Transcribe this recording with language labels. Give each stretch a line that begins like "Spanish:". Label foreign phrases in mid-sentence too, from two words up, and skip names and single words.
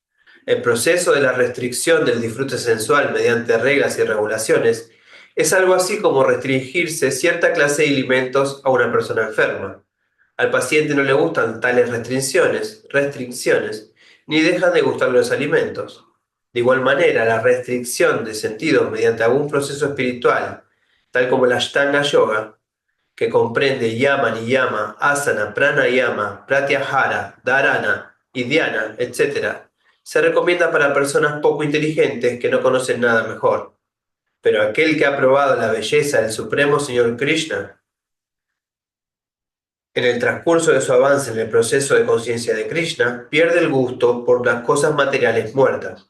Spanish: El proceso de la restricción del disfrute sensual mediante reglas y regulaciones es algo así como restringirse cierta clase de alimentos a una persona enferma. Al paciente no le gustan tales restricciones, ni dejan de gustar los alimentos. De igual manera, la restricción de sentidos mediante algún proceso espiritual, tal como la Ashtanga Yoga, que comprende
Sanskrit: यम नियम आसन प्राणायाम प्रत्याहार धारणा
Spanish: y dhyana, etc., se recomienda para personas poco inteligentes que no conocen nada mejor. Pero aquel que ha probado la belleza del Supremo Señor Krishna, en el transcurso de su avance en el proceso de conciencia de Krishna, pierde el gusto por las cosas materiales muertas.